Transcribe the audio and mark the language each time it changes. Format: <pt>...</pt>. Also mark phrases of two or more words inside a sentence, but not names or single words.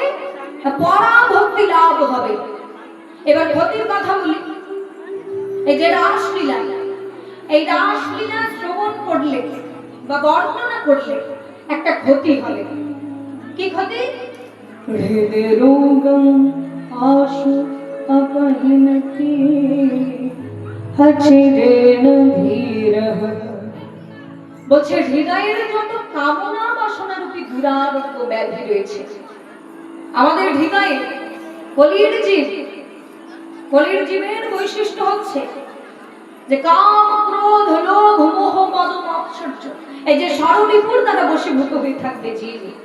<bn>পরা ভক্তি লাভ হবে। এবার ক্ষতির কথা বলি। এই যে রাসলীলা, এই রাসলীলা শ্রবণ করলে বা বর্ণনা করলে একটা ক্ষতি হবে। কি ক্ষতি?</bn> <sa>হৃদয় রোগম আশু अपहिनति हचिरेण धीरः।</sa> <bn>বলছে হৃদয়ের যত কামনা বাসনা রূপী দুরারোগ্য ব্যাধি রয়েছে আমাদের হৃদয়ে, কলির জীবের বৈশিষ্ট্য হচ্ছে যে কাম, ক্রোধ, লোভ, মোহ, মদ, মাৎসর্য, এই যে ষড়রিপুর দ্বারা বশীভূত হয়ে থাকবে জীব।</bn>